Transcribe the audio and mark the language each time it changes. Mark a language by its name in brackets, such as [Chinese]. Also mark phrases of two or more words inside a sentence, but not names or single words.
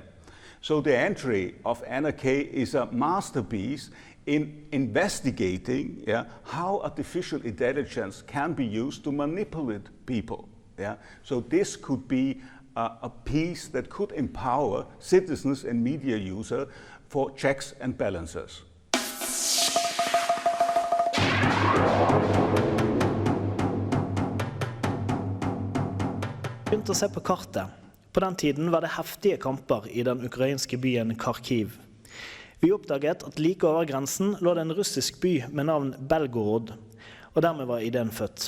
[English] So the entry of NRK is a masterpiece in investigating how artificial intelligence can be used to manipulate people. Yeah? So this could be a piece that could empower citizens and media users for checks and balances. [Norwegian] Begynte å se på kartet. På den tiden var det heftige kamper i den ukrainske byen Kharkiv. Vi oppdaget at like over grensen lå det en russisk by med navn Belgorod, og dermed var ideen født.